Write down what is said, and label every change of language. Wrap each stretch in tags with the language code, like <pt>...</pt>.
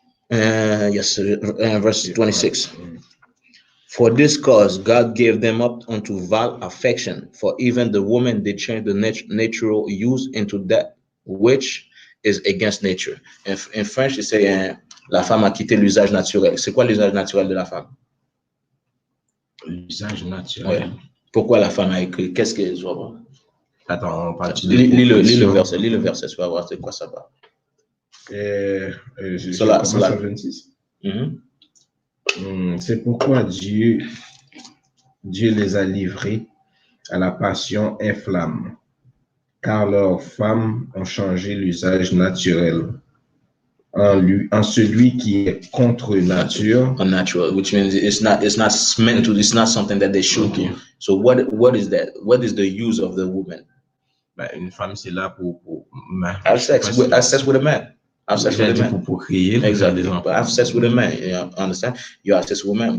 <en>Yes, verse 26. For this cause God gave them up unto vile affection, for even the woman did change the natural use into that which is against nature. In French,</en> <fr>il say la femme a quitté l'usage naturel. C'est quoi l'usage naturel de la femme? L'usage naturel. Ouais. Pourquoi la femme a écrit? Qu'est-ce qu'elle doit? Attends, on parle lis le verset, tu vas voir c'est quoi ça va. Je commence à 26. C'est pourquoi Dieu les a livrés à la passion inflamme, car leurs femmes ont changé l'usage naturel en celui qui est contre nature.</fr> <en>Unnatural, which means it's not meant to. It's not something that they should do. So what is that? What is the use of the woman?</en> <fr>Une femme c'est là pour</fr> <en>have sex with a man. Have sex with a man.</en> <fr>Pour créer.</fr> <en>Exactly. But have sex with a man. You understand? You have sex with a man.</en>